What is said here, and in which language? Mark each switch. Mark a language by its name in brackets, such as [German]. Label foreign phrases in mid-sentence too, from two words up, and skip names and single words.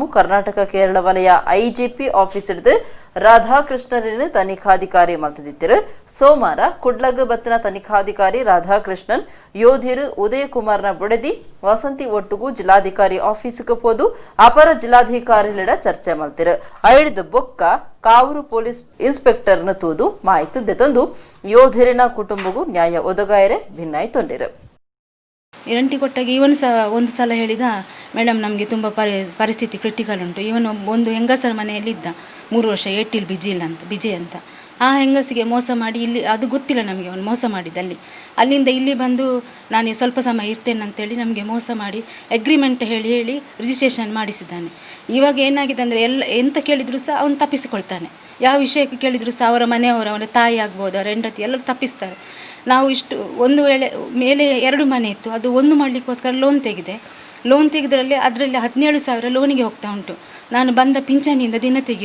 [Tulu] ಕರ್ನಾಟಕ ಕೇರಳ ವಲಯ [English] IGP office [Tulu] ಹಿಡಿದು ರಾಧಾಕೃಷ್ಣರಿನ ತನಿಖಾಧಿಕಾರಿ ಮಲ್ತದಿತ್ತಿರು ಸೋಮವಾರ ಕುಡ್ಲಗ ಬತ್ತಿನ ತನಿಖಾಧಿಕಾರಿ ರಾಧಾಕೃಷ್ಣನ್ ಯೋಧಿರು ಉದಯ ಕುಮಾರ್ನ ಬುಡದಿ ವಸಂತಿ ಒಟ್ಟುಗೂ ಜಿಲ್ಲಾಧಿಕಾರಿ ಆಫೀಸ್ಗೆ ಹೋದು ಅಪರ ಜಿಲ್ಲಾಧಿಕಾರಿಲಿಡ ಚರ್ಚೆ ಮಲ್ತಿರು ಐಡಿದ ಬೊಕ್ಕ ಕಾವೂರು ಪೊಲೀಸ್ ಇನ್ಸ್ಪೆಕ್ಟರ್ನ ತೂದು ಮಾಹಿತಿ ದೆತೊಂದು ಯೋಧರಿನ ಕುಟುಂಬಗೂ ನ್ಯಾಯ ಒದಗಾಯರೆ ಭಿನ್ನಾಯಿ ತೊಂದಿರು [Kannada] ಇರಂಟಿ ಕೊಟ್ಟಾಗ ಇವನು ಸಹ ಒಂದು ಸಲ ಹೇಳಿದ ಮೇಡಮ್ ನಮಗೆ ತುಂಬ ಪರಿಸ್ಥಿತಿ ಕ್ರಿಟಿಕಲ್ ಉಂಟು ಇವನು ಒಂದು ಹೆಂಗಸರ ಮನೆಯಲ್ಲಿದ್ದ 3 ವರ್ಷ ಏಟಿಲ್ ಬಿಜಿ ಅಂತ ಆ ಹೆಂಗಸಿಗೆ ಮೋಸ ಮಾಡಿ ಇಲ್ಲಿ ಅದು ಗೊತ್ತಿಲ್ಲ ನಮಗೆ ಅವನು ಮೋಸ ಮಾಡಿದ್ದಲ್ಲಿ ಅಲ್ಲಿಂದ ಇಲ್ಲಿ ಬಂದು ನಾನು ಸ್ವಲ್ಪ ಸಮಯ ಇರ್ತೇನೆ ಅಂತೇಳಿ ನಮಗೆ ಮೋಸ ಮಾಡಿ ಅಗ್ರಿಮೆಂಟ್ ಹೇಳಿ ರಿಜಿಸ್ಟ್ರೇಷನ್ ಮಾಡಿಸಿದ್ದಾನೆ ಇವಾಗ ಏನಾಗಿದೆ ಅಂದರೆ ಎಂತ ಕೇಳಿದರೂ ಸಹ ಅವನು ತಪ್ಪಿಸಿಕೊಳ್ತಾನೆ ಯಾವ ವಿಷಯಕ್ಕೆ ಕೇಳಿದರೂ ಸಹ ಅವರ ಮನೆಯವರು ಅವರ ತಾಯಿ ಆಗ್ಬೋದು ಅವರ ಹೆಂಡತಿ ಎಲ್ಲರೂ ತಪ್ಪಿಸ್ತಾರೆ ನಾವು ಇಷ್ಟು ಒಂದು ವೇಳೆ ಮೇಲೆ 2 ಮನೆ ಇತ್ತು ಅದು ಒಂದು ಮಾಡಲಿಕ್ಕೋಸ್ಕರ ಲೋನ್ ತೆಗೆದ್ರಲ್ಲಿ ಅದರಲ್ಲಿ 17,000 ಲೋನಿಗೆ ಹೋಗ್ತಾ ಉಂಟು ನಾನು ಬಂದ ಪಿಂಚಣಿಯಿಂದ ದಿನ